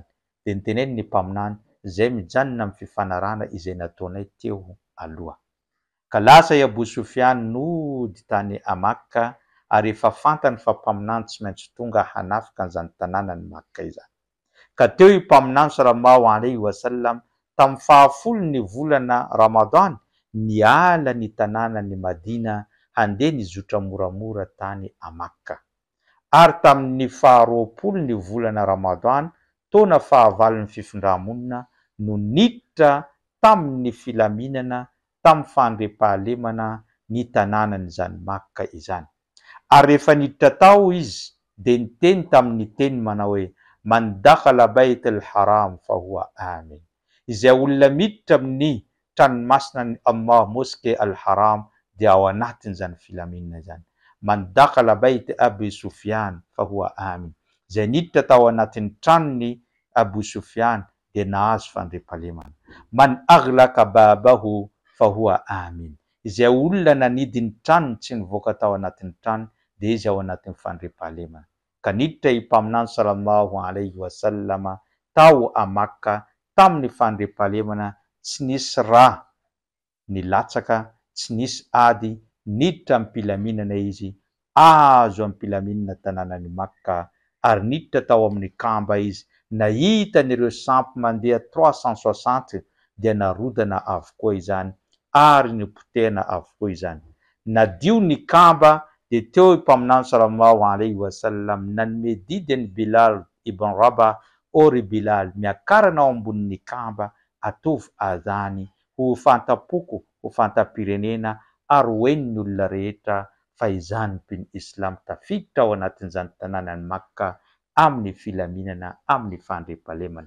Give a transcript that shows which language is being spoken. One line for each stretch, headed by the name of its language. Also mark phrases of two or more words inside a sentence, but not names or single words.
Malagasy: De niteneny ny mpaminany, zay mijanona amin'ny fifanarahana izay nataonay teo aloha. Ka lasa i Abu Sufyan nody tany a Makka, ary efa fantany fa mpaminany tsy maintsy tonga hanafika an'izany tanàna ny Makka izany. Ka teo i mpaminany
Arabic: صلى الله عليه وسلم
Malagasy: tamin'ny 10 volana Ramadan niala ny tanàna ny Madina handeha nizotra moramora tany a Makka. Ary tamin'ny 20 volana Ramadan taona fahavalon'ny fifindra-monina no niditra tamin'ny filaminana tamin'ny fandriampahalemana ny tanànan'izany Makka izany. Ary rehefa niditra tao izy de niteny tamin'ny teny manao hoe
Arabic: من دخل البيت الحرام فهو آمن.
Malagasy: Izay olona miditra amin'ny tranomasina ny Allah, moské al-haram, dia ao anatin'izany filaminana izany.
Arabic: من دخل بيت أبي سفيان فهو آمن.
Malagasy: Izay niditra tao anatin'ny tranony Abu Sufyan dia nahazo fandriampahalemana.
Arabic: من أغلق بابه فهو آمن.
Malagasy: Izay olona nanidy ny tranony tsy nivoaka tao anatin'ny trano dia izy ao anatin'ny fandriampahalemana. Ka niditra i mpaminany
Arabic: صلى الله عليه وسلم
Malagasy: tao a Makka tamin'ny fandriampahalemana, tsy nisy raha nilatsaka, tsy nisy ady, niditra amin'ny mpilaminana izy, azo amin'ny mpilaminana tanànany Makka, ary niditra tao amin'ny kamba izy, nahita n'ireo sampy mandeha 360 dia narodana avokoa izany ary nipotehana avokoa izany. Nadio ny kamba de teo mpaminany
Arabic: صلى الله عليه وسلم
Malagasy: nanome didy ny Bilal ibn Rabah, ory Bilal miakarana ao ambonin'ny kamba atovy adhany ho fantapoko ho fantapirenena ary hoen'ny olona rehetra fa izany mpino islam tafiditra ao anatin'izany tanànany Makka amin'ny filaminana, amin'ny fandriampahalemana.